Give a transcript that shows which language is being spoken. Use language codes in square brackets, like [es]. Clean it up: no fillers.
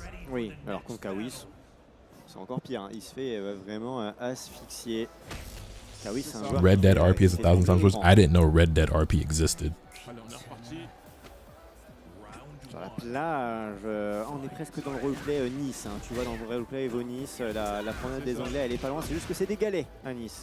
[fr] Oui, alors contre Kawis, c'est encore pire, hein. Il se fait vraiment asphyxier. Kawis, c'est un joueur [en] Red Dead RP is 1,000 times worse. I didn't know Red Dead RP existed. [fr] Sur la plage, on est presque dans le roleplay Nice, hein. Tu vois, dans le roleplay Evo Nice, la promenade des Anglais, elle est pas loin, c'est juste que c'est des galets à Nice.